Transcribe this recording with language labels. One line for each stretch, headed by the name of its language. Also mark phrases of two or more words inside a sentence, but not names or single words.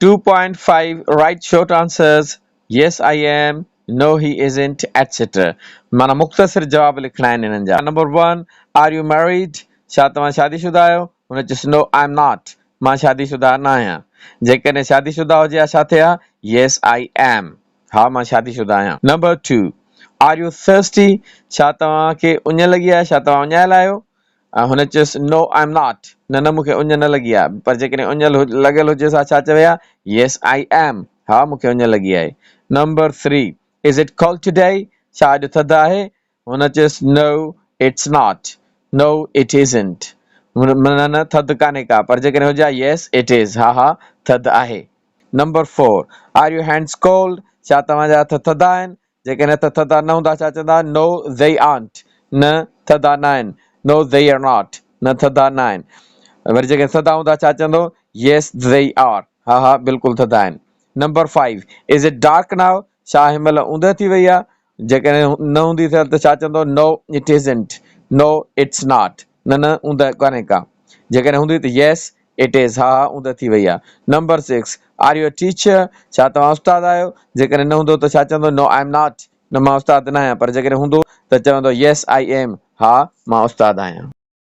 English: 2.5 write short answers yes I am no he isn't etc
Sindhi: माना मुख़्तसर जवाब लिखणा आहिनि हिननि जा नंबर 1
English: are you married
Sindhi: छा तव्हां शादीशुदा आहियो हुन चयुसि
English: no I'm not
Sindhi: मां शादीशुदा न आहियां जेकॾहिं शादीशुदा हुजे हा छा थिए हा
English: yes I am
Sindhi: हा मां शादीशुदा आहियां नंबर 2
English: are you thirsty
Sindhi: छा तव्हांखे उञ लॻी आहे छा तव्हां उञायल आहियो हुन चयुसि
English: no I'm not
Sindhi: न मूंखे उञ न लॻी आहे पर जेकॾहिं उञ लॻियल हुजेसि हा छा चवे हा
English: yes I am
Sindhi: हा मूंखे उञ लॻी आहे नंबर 3
English: is it cold today
Sindhi: छा अॼु थधि आहे हुन चयुसि
English: no it's not no it isn't
Sindhi: न थधि कान्हे का पर जेकॾहिं हुजे
English: yes it is
Sindhi: हा थधि आहे नंबर 4
English: are your hands cold
Sindhi: छा तव्हांजा हथ थधा आहिनि जेकॾहिं हथ थधा न हूंदा छा चवंदा
English: no they
Sindhi: aren't न थधा न आहिनि
English: no they are not
Sindhi: न थधा न आहिनि वरी जेकॾहिं थधा हूंदा छा चवंदो
English: yes they are
Sindhi: हा बिल्कुलु थधा आहिनि नंबर 5
English: is it dark now
Sindhi: छा हिनमहिल ऊंद थी वई आहे जेकॾहिं न हूंदी त छा चवंदो
English: no it isn't no it's not
Sindhi: न ऊंद कान्हे का जेकॾहिं हूंदी त
English: yes it is
Sindhi: हा ऊंद थी वई आहे नंबर 6
English: are you a teacher
Sindhi: छा तव्हां उस्ताद आहियो जेकॾहिं न हूंदो त छा चवंदो
English: no I'm not
Sindhi: न मां उस्ताद न आहियां पर जेकॾहिं हूंदो त चवंदो
English: yes I am
Sindhi: हा मां उस्ताद आहियां